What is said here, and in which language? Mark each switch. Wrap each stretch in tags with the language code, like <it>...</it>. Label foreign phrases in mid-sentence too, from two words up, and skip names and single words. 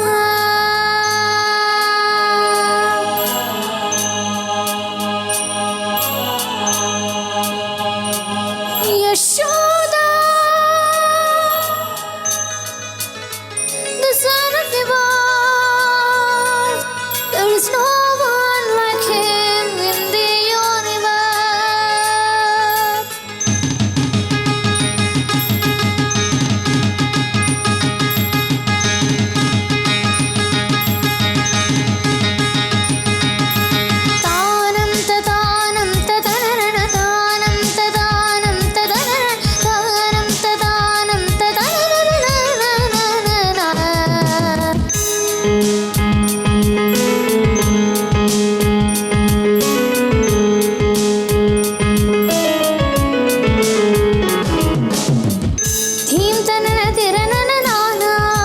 <ta>யசோதா,</ta> <en>the son of divine, there is no one like him in the universe. தானம் ததானம் ததனன தானம் ததானம் ததனன தானம் ததானம் ததனன. ధీం తనన తిరనన నానా</en>